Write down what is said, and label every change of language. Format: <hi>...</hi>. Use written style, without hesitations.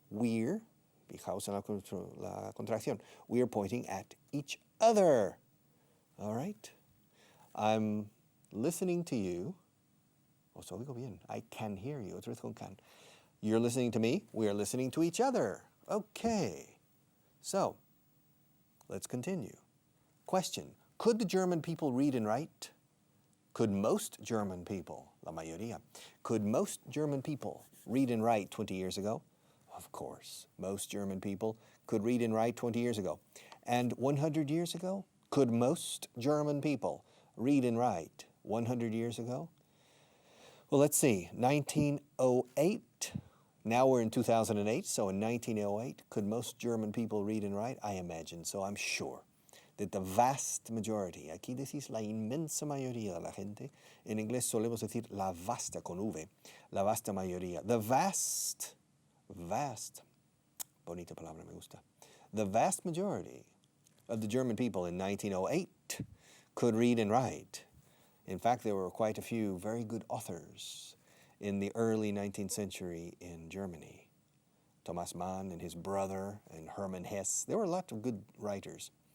<es>Fijaos en la contracción.</es> <en>We're pointing at each other. All right. I'm listening to you.</en> <es>Os oigo bien.</es> <en>I can hear you.</en> <es>Otra vez con can.</es> <en>You're listening to me. We are listening to each other. Okay. So, let's continue. Question. Could the German people read and write? Could most German people,</en> <es>la mayoría,</es> <en>could most German people read and write 20 years ago? Of course, most German people could read and write 20 years ago. And 100 years ago? Could most German people read and write 100 years ago? Well, let's see. 1908. Now we're in 2008, so in 1908, could most German people read and write? I imagine so. I'm sure that the vast majority,</en> <es>aquí decís la inmensa mayoría de la gente, en inglés solemos decir la vasta con V, la vasta mayoría.</es> <en>The vast,</en> <es>bonita palabra, me gusta.</es> <en>The vast majority of the German people in 1908 could read and write. In fact, there were quite a few very good authors in the early 19th century in Germany. Thomas Mann and his brother and Hermann Hesse. There were a lot of good writers.</en>